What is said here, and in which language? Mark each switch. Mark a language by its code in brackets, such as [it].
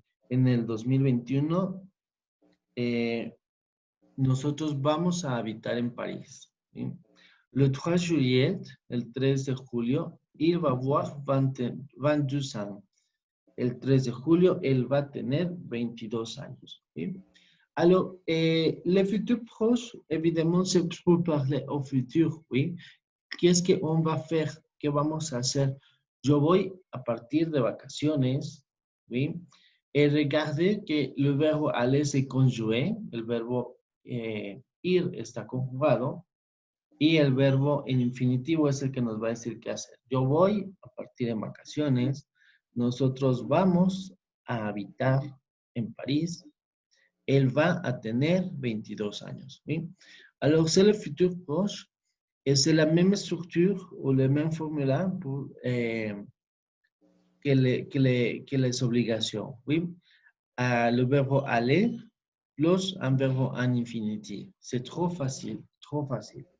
[es] En el 2021, nosotros vamos a habitar en París. ¿Sí? [fr] Le 3 juillet, [es] el 3 de julio, [fr] il va avoir 22 ans. [es] El 3 de julio, él va a tener 22 años. ¿Sí? [fr] Alors, le futur proche, évidemment, c'est pour parler au futur, oui. Qu'est-ce qu'on va faire? [es] ¿Qué vamos a hacer? Yo voy a partir de vacaciones, oui. [fr] Et regardez que le verbo aller se conjugué, [es] el verbo ir está conjugado, y el verbo en infinitivo es el que nos va a decir qué hacer. Yo voy a partir de vacaciones, nosotros vamos a habitar en París, él va a tener 22 años. ¿Sí? [fr] Alors, c'est le futur proche et c'est la même structure ou le même formula pour, que les obligations. ¿Sí? Le verbe aller plus un verbe en infinitif. C'est trop facile, trop facile.